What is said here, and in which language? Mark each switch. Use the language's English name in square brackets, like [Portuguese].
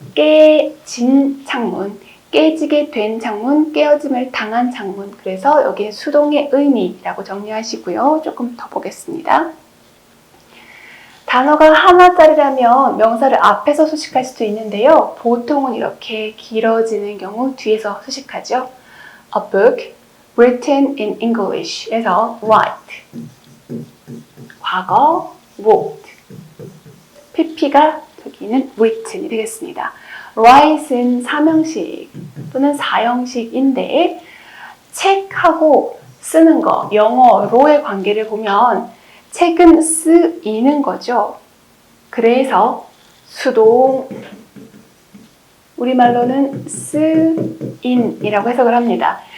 [Korean] 깨진 창문, 깨지게 된 창문, 깨어짐을 당한 창문. 그래서 여기에 수동의 의미라고 정리하시고요. 조금 더 보겠습니다. 단어가 하나짜리라면 명사를 앞에서 수식할 수도 있는데요. 보통은 이렇게 길어지는 경우 뒤에서 수식하죠. [English] A book written in English에서 write, 과거 wrote, [Korean] pp가 저기는 written이 되겠습니다. write은 삼형식 또는 사형식인데 책하고 쓰는 거, 영어로의 관계를 보면 책은 쓰이는 거죠. 그래서 수동, 우리말로는 쓰인이라고 해석을 합니다.